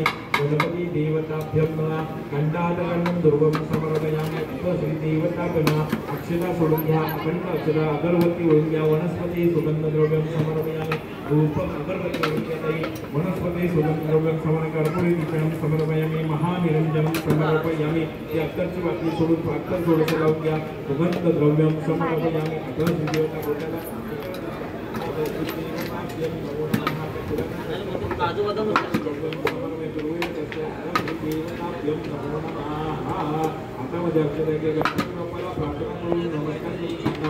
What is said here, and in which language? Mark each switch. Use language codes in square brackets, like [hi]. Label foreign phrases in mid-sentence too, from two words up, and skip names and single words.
[sa] गणपति देवताभ्यं नमः. गंडादगन्धं दुर्वं समर्पयामि. श्री देवताभ्यं [mr] अक्षता सोडून घ्या. अखंड अक्षता अगरबत्ती ओढून घ्या. [sa] वनस्पति सुगंधद्रव्यं समर्पयामि. [mr] धूपम अगरबत्ती ओढून घ्या. [sa] वनस्पति सुगंधद्रव्यं कर्पूरी दीपं समर्पयामि. महानिरंजनं समर्पयामि. [mr] या अत्तरची बाटली सोडून अत्तर थोडंसं लावून घ्या. [sa] सुगंधद्रव्यं समर्पयामि. [mr] आता श्री देवता बोटाला काजू बदाम आता मध्ये अक्षर बाप्पाला प्रार्थना करून नमस्कार करू शकता.